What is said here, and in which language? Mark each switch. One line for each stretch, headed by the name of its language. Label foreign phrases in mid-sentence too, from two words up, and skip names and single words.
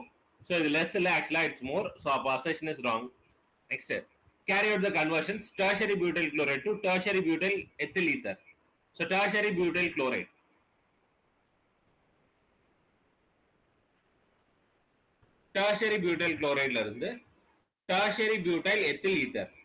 English: so இது less இல்லை, actually it's more. so அப்போ assertion is wrong. நெக்ஸ்ட், carry out the conversions tertiary butyl chloride to tertiary butyl ethyl ether. So tertiary butyl chloride. tertiary butyl chloride
Tamil: ல இருந்து
English: tertiary butyl ethyl ether.